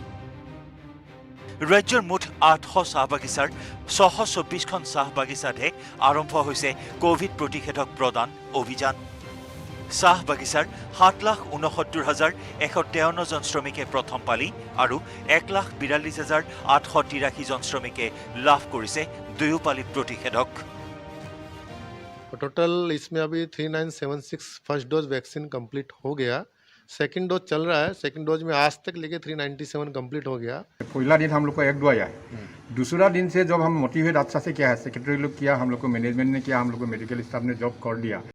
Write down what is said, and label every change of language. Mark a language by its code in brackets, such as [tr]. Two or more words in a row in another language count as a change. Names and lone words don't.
[as] ৰাজ্যৰ মুঠ 800 চাহ বাগিচাৰ 624খন চাহ বাগিচাতহে আৰম্ভ হৈছে কোভিড প্ৰতিষেধক প্ৰদান অভিযান। চাহ বাগিচাৰ 7,69,153 জন শ্ৰমিকে প্ৰথম পালি আৰু 1,42,883 জন শ্ৰমিকে লাভ কৰিছে দুয়ো পালি প্ৰতিষেধক। [hi] टोटल इसमें अभी 3976 [en] first dose vaccine complete [hi] हो गया। [en] second dose [hi] चल रहा है। [en] second dose [hi] में आज तक लेके 397 कंप्लीट हो गया। पहला दिन हम लोग को 1 डोज आया। दूसरा दिन से जब हम मोटिवेट अच्छा से किया है, सेक्रेटरी लोग किया, हम लोग को मैनेजमेंट ने किया, हम लोग को [en] medical staff [hi] ने जॉब कर दिया।